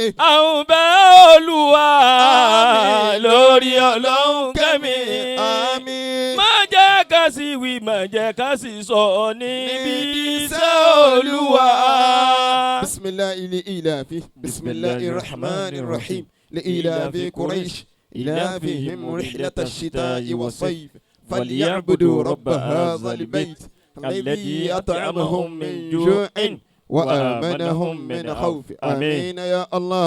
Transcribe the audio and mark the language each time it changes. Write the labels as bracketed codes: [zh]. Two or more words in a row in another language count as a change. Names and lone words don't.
[yo] àwọn bẹ̀ Olúwa. lórí Ọlọ́run kẹ́mi. àmín. má jẹ́ ká sì wí má jẹ́ ká sì sọ níbi iṣẹ́ Olúwa. [ar] بسم الله لإيلاف بسم الله الرحمن الرحيم لإيلاف قريش إيلافهم رحلة الشتاء والصيف فليعبدوا رب هذا البيت الذي أطعمهم من جوع وآمنهم من خوف آمين يا الله.